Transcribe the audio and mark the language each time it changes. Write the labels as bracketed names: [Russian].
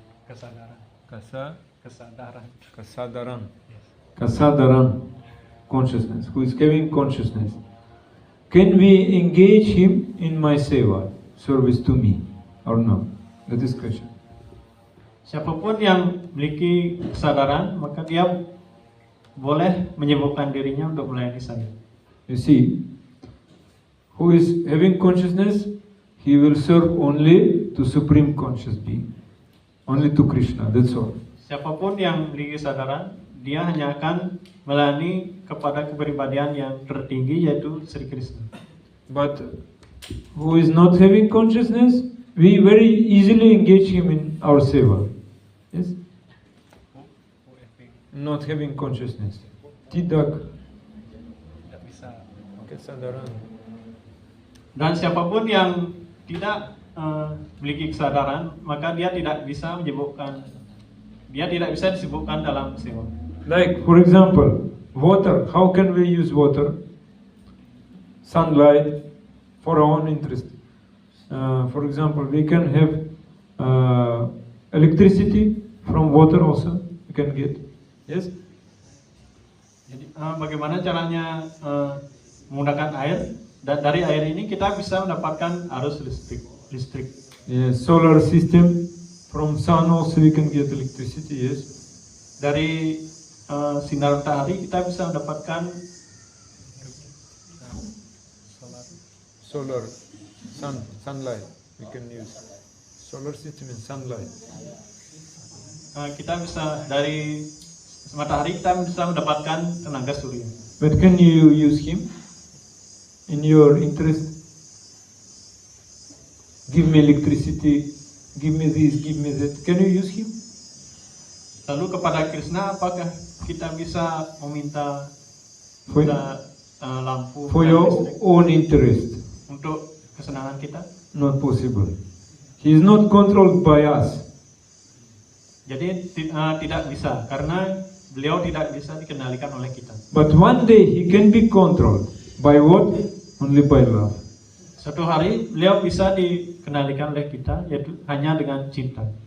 [Indonesian] Kesadaran. Kasadaran. Kasadaran. Consciousness. [English] Who is having consciousness? Can we engage him in my seva, service to me, or no? That is question. [Indonesian] Siapapun yang memiliki kesadaran, maka dia boleh menyibukkan dirinya untuk melayani saya. [English] You see, who is having consciousness, he will serve only to Supreme Conscious Being, only to Krishna, that's all. [Indonesian] Siapapun yang memiliki kesadaran, dia hanya akan melayani kepada kepribadian yang tertinggi, yaitu Sri Krishna. [English] But who is not having consciousness, we very easily engage him in our seva. Yes? Not having consciousness. [Indonesian] Tidak. Tidak bisa. Kesadaran. Dan siapapun yang tidak memiliki kesadaran, maka dia tidak bisa disibukkan dalam seva. [English] Like, for example, water. How can we use water? Sunlight for our own interest. For example, we can have electricity from water also. We can get. Yes. [Indonesian] Jadi bagaimana caranya menggunakan air, dan dari air ini kita bisa mendapatkan arus listrik. [English] Yes. Solar system. From sun also we can get electricity. Yes. [Indonesian] Dari sinar matahari kita bisa mendapatkan [English] Solar, sunlight. We can use solar system and sunlight. [Indonesian] Kita bisa dari matahari kita bisa mendapatkan tenaga surya. [English] But can you use him in your interest? Give me electricity. Give me this, give me that. Can you use him? [Indonesian] Lalu kepada Krishna, apakah kita bisa meminta [English] For, [Indonesian] minta lampu [English] for [Indonesian] dan [English] your [Indonesian] listrik [English] own interest. [Indonesian] untuk kesenangan kita. [English] Not possible. He is not controlled by us. [Indonesian] Jadi tidak bisa karena beliau tidak bisa dikendalikan oleh kita. [English] But one day he can be controlled. By what? Only by love. [Indonesian] Suatu hari beliau bisa dikendalikan oleh kita, yaitu hanya dengan cinta.